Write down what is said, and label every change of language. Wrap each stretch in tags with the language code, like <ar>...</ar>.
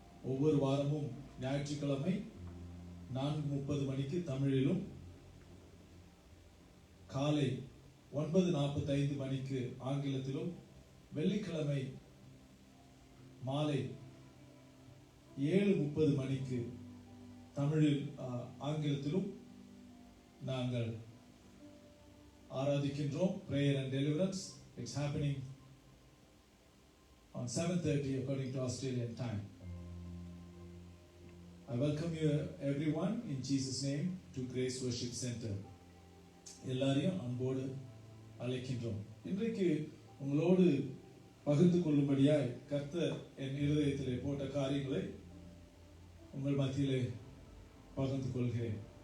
<ta>ஒவ்வொரு வாரமும் ஞாயிற்றுக்கிழமை 4:30 மணிக்கு தமிழிலும் காலை 9:45 மணிக்கு ஆங்கிலத்திலும் வெள்ளிக்கிழமை மாலை 7:30 மணிக்கு தமிழில் ஆங்கிலத்திலும் நாங்கள் ஆராதிக்கின்றோம்.</ta> <en>prayer and deliverance. It's happening on 7:30 according to Australian time. I welcome you everyone in Jesus name to Grace Worship Center.</en> <ta>எல்லாரையும் அன்போடு அழைக்கின்றோம். இன்றைக்கு உங்களோடு பகிர்ந்து கொள்ளும்படியாய் கர்த்தர் என் இருதயத்திலே போட்ட காரியங்களை உங்கள் மத்தியிலே பகிர்ந்து கொள்கிறேன்.</ta>